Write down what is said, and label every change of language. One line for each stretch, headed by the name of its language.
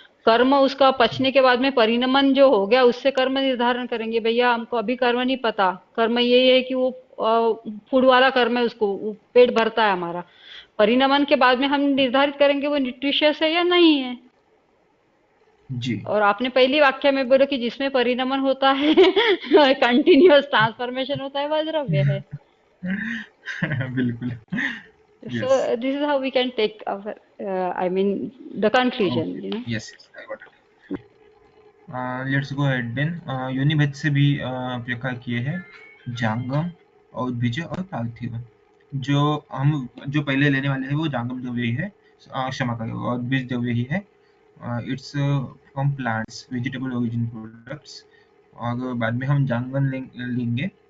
Hindi: कर्म उसका पचने के बाद में परिणमन जो हो गया, उससे कर्म निर्धारण करेंगे, भैया हमको अभी कर्म नहीं पता, कर्म यही है कि वो फूड वाला कर्म है, उसको वो पेट भरता है हमारा। परिणमन के बाद में हम निर्धारित करेंगे वो न्यूट्रिशियस है या नहीं है। जी और आपने पहली वाक्य में बोला कि जिसमें परिणमन होता है
English: continuous transformation
Hindi: होता है, वह द्रव्य है। बिल्कुल
English: So yes this is how we can take our, I mean, the conclusion, okay you know. Yes I got let's go ahead then
Hindi: योनिभेद से भी प्रकार किए हैं जांगम औदबीज और पार्थिव जो हम जो पहले लेने वाले हैं वो जांगम द्रव्य ही है क्षमा करें औदबीज द्रव्य ही है
English: it's from plants vegetable origin products
Hindi: और बाद में हम जांगन लेंगे